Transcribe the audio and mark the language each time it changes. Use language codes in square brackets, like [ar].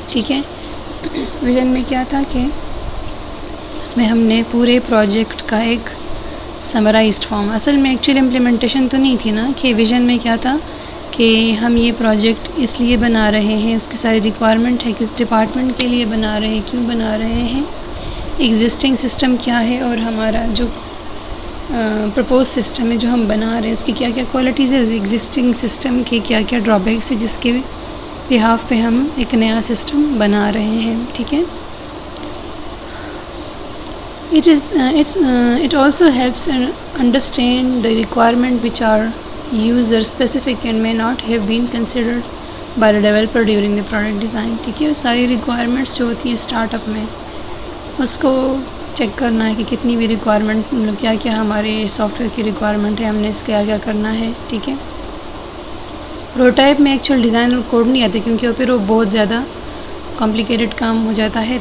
[ur] ٹھیک ہے، ویژن میں کیا تھا کہ اس میں ہم نے پورے پروجیکٹ کا ایک سمرائزڈ فارم، اصل میں ایکچولی امپلیمنٹیشن تو نہیں تھی نا، کہ ویژن میں کیا تھا کہ ہم یہ پروجیکٹ اس لیے بنا رہے ہیں، اس کی ساری ریکوائرمنٹ ہے، کس ڈپارٹمنٹ کے لیے بنا رہے ہیں، کیوں بنا رہے ہیں، ایگزسٹنگ سسٹم کیا ہے، اور ہمارا جو پرپوز سسٹم ہے جو ہم بنا رہے ہیں اس کی کیا کیا کوالٹیز ہے، اس ایگزسٹنگ سسٹم کے کیا کیا ڈرا بیکس ہے، جس کے بہاف پہ ہم ایک نیا سسٹم بنا رہے ہیں. ٹھیک ہے، [en] it also helps understand the requirement which are user specific and may not have been considered by the developer during the product design. [ur] ٹھیک ہے، ساری ریکوائرمنٹس جو ہوتی ہیں اسٹارٹ اپ میں اس کو چیک کرنا ہے کہ کتنی بھی ریکوائرمنٹ، مطلب کیا کیا ہمارے سافٹ ویئر کی ریکوائرمنٹ ہے، ہم نے اس کیا کیا کرنا ہے. ٹھیک ہے، پروٹوٹائپ میں ایکچوئل ڈیزائن اور کوڈ نہیں آتے کیونکہ پھر وہ بہت زیادہ کمپلیکیٹڈ کام ہو جاتا ہے.